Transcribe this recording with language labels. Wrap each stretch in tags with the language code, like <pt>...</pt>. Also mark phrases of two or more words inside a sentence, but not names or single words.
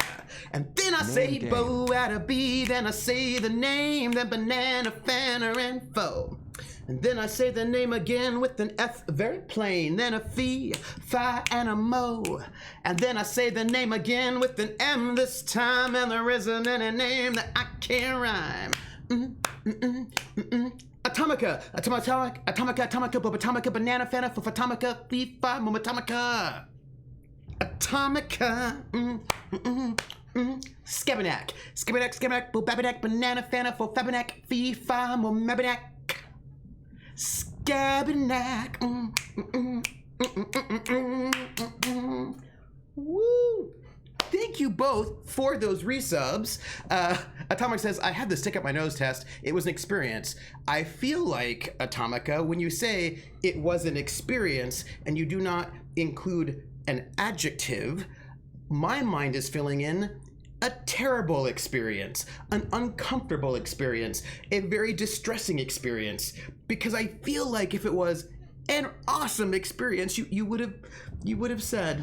<en>And then I say Bo out of B, then I say the name, then banana, fanner, and foe. And then I say the name again with an F, very plain, then a fee, fi, and a mo. And then I say the name again with an M this time, and there isn't any name that I can't rhyme. Atomica, atomica, banana, fana, atomica, fee, fi, atomica. Atomica, Skabanak, bobabadak, banana, fana, fabanak, fee, fi, mabadak. Skabanak. Woo! Thank you both for those resubs. Atomic says, I had the stick up my nose test. It was an experience. I feel like, Atomica, when you say it was an experience and you do not include an adjective, my mind is filling in a terrible experience, an uncomfortable experience, a very distressing experience, because I feel like if it was an awesome experience, you would have said.</en>